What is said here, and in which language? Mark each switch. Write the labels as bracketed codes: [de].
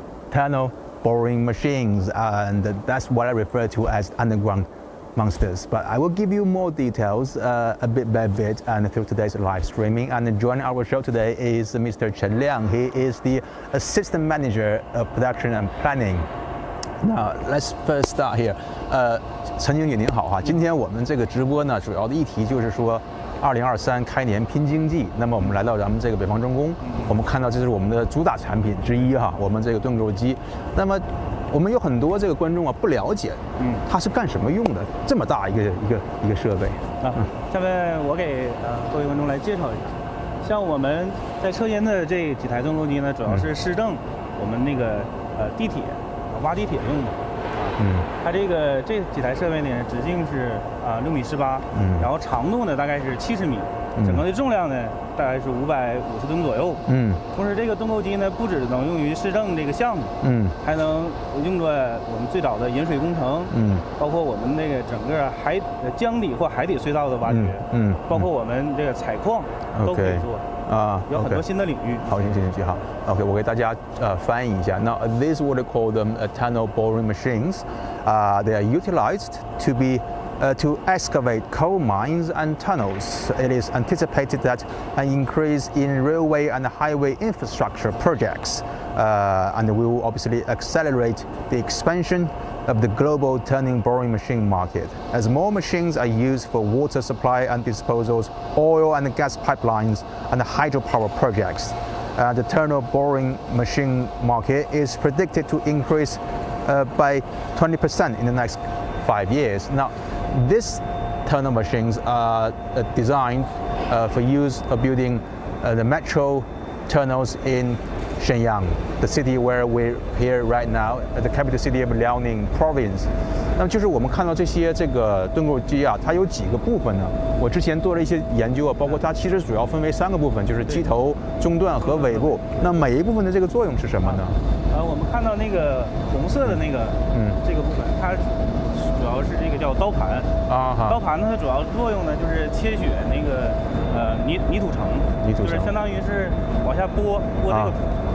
[en] Tunnel boring machines, and that's what I refer to as underground monsters. But I will give you more details a bit by bit and through today's live streaming. And joining our show today is Mr. Shenyang. He is the Assistant Manager of Production and Planning. Now let's first start here. [zh] 陈经理您好哈，今天我们这个直播呢，主要的议题就是说，2023开年拼经济。那么我们来到咱们这个北方重工，我们看到这是我们的主打产品之一哈，我们这个盾构机。那么我们有很多这个观众啊不了解，它是干什么用的？这么大一个设备啊。下面我给各位观众来介绍一下，像我们在车间的这几台盾构机呢，主要是市政我们那个地铁挖地铁用的。它这几台设备呢，直径是6.18米，然后长度呢大概是70米，整个的重量呢大概是550吨左右。同时这个盾构机呢，不只能用于市政这个项目，还能用作我们最早的引水工程，包括我们那个整个江底或海底隧道的挖掘，包括我们这个采矿都可以做。有很多新的领域。好，行，好。 OK， 我给大家翻译一下。 [en] Now, this is what they call them tunnel boring machines. They are utilized to excavate coal mines and tunnels. It is anticipated that an increase in railway and highway infrastructure projects, and will obviously accelerate the expansion of the global turning boring machine market. As more machines are used for water supply and disposals, oil and gas pipelines, and hydropower projects, the tunnel boring machine market is predicted to increase by 20% in the next 5 years. Now, these tunnel machines are designed for use of building the metro tunnels in Shenyang, the city where we're here right now, the capital city of Liaoning province. [zh] 那么就是我们看到这些盾构机啊，它有几个部分呢？我之前做了一些研究啊，包括它其实主要分为3个部分，就是机头、中段和尾部。那每一部分的这个作用是什么呢？我们看到那个红色的那个，这个部分，它主要是这个叫刀盘刀盘呢，它主要作用呢就是切削那个泥土层，就是相当于是往下拨这个土。